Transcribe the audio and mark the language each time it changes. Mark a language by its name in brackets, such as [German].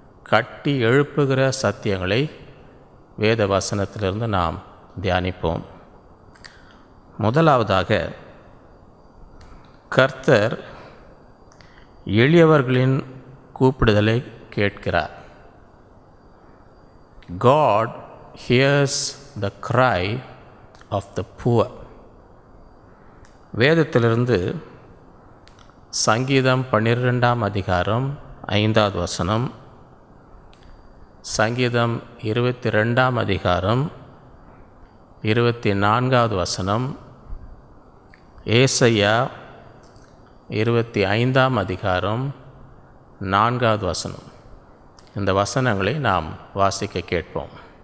[Tamil] கட்டி எழுப்புகிற சத்தியங்களை வேத வசனத்திலிருந்து நாம் தியானிப்போம். முதலாவதாக, கர்த்தர் எளியவர்களின் கூப்பிடுதலை கேட்கிறார். [English] God hears the cry of the poor. [Tamil] வேதத்திலிருந்து சங்கீதம் 12ஆம் அதிகாரம் 5வது வசனம், சங்கீதம் 22ஆம் அதிகாரம் 24வது வசனம், ஏசாயா 25ஆம் அதிகாரம் 4வது வசனம், இந்த வசனங்களை நாம் வாசிக்க கேட்போம்.